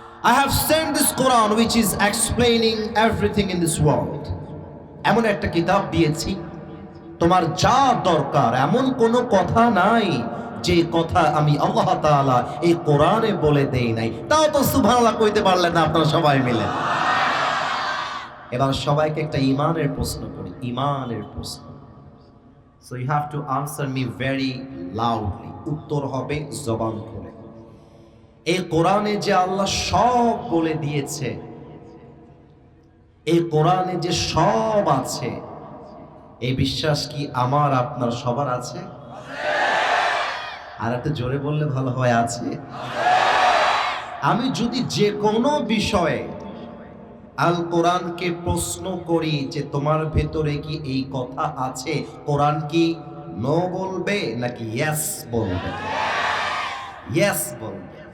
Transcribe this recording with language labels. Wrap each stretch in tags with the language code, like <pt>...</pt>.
<en>I have sent this Quran which is explaining everything in this world.</en> <bn>এমন একটা কিতাব দিয়েছি, তোমার যা দরকার এমন কোনো কথা নাই যে কথা আমি আল্লাহ তাআলা এই কোরআনে বলে দেই নাই। তাও তো সুবহানাল্লাহ কইতে পারলেন না আপনারা সবাই মিলে। এবার সবাইকে একটা ঈমানের প্রশ্ন করি, ঈমানের প্রশ্ন।</bn> <en>So you have to answer me very loudly.</en> <bn>উত্তর হবে জবান খুলে। এই কোরআনে যে আল্লাহ সব বলে দিয়েছে, এই কোরআনে যে সব আছে, এই বিশ্বাস কি আমার আপনার সবার আছে? আর একটু জোরে বললে ভালো হয়, আছে। আমি যদি যে কোনো বিষয়ে আল কোরআনকে প্রশ্ন করি যে তোমার ভেতরে কি এই কথা আছে, কোরআন কি নো বলবে নাকি ইয়েস বলবে? ইয়েস বলবে।</bn>